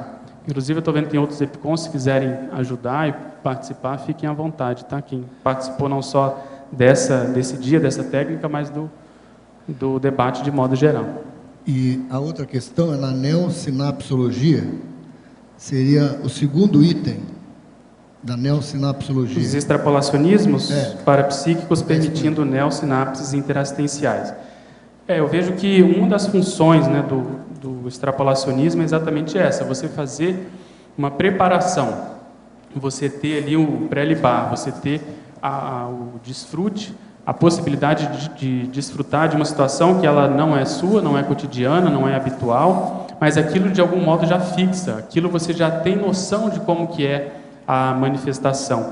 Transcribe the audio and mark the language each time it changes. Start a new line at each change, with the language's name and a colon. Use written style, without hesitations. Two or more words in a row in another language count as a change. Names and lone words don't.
Portuguese: Inclusive, eu estou vendo que tem outros EPICONs, se quiserem ajudar e participar, fiquem à vontade, tá? Quem participou não só desse dia, dessa técnica, mas do debate de modo geral. E a outra questão é na neossinapsologia, seria o segundo item da neossinapsologia. Os extrapolacionismos parapsíquicos permitindo neossinapses interassistenciais. Eu vejo que uma das funções, né, do extrapolacionismo é exatamente essa, você fazer uma preparação, você ter ali o pré-libar, você ter o desfrute, a possibilidade de desfrutar de uma situação que ela não é sua, não é cotidiana, não é habitual, mas aquilo de algum modo já fixa, aquilo você já tem noção de como que é a manifestação.